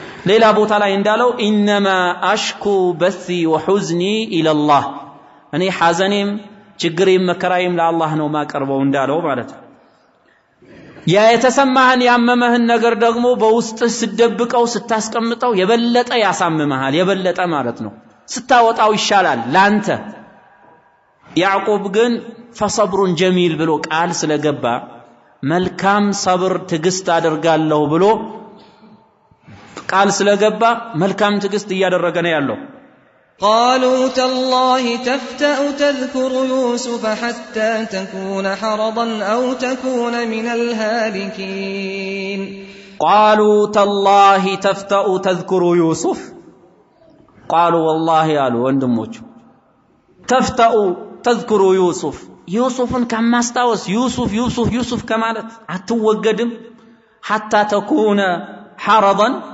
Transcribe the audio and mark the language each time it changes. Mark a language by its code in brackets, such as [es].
[am] ሌላ ቦታ ላይ እንዳለው [ar] انما اشكو بثي وحزني الى الله [am] እኔ ሐዘኔም ችግሬም መከራዬም ለአላህ ነው ማቀርበው እንዳለው ማለት ነው ያ የተሰማህን ያመመህን ነገር ደግሞ በውስጥ ስደብቀው ስታስቀምጠው የበለጠ ያሳምመሃል የበለጠ ማለት ነው ስታወጣው ይሻላል ላንተ ያዕቆብ ግን [ar] ፈሰብሩን ጀሚል [am] ብሎ ቃል ስለገባ መልካም ሰብር ትግስት አደርጋለሁ ብሎ ቃል ስለገባ መልካም ትግስት እያደረገ ነው ያለው [ar] قالوا تالله تفتأ تذكر يوسف حتى تكون حرضا أو تكون من الهالكين قالوا تالله تفتأ تذكر يوسف قالوا والله قالوا [am] ወንድሞቹ [ar] تفتأ تذكر يوسف يوسفን [am] ከማስታወስ [ar] يوسف [am] ከማለት አትወገድም [ar] حتى تكون حرضا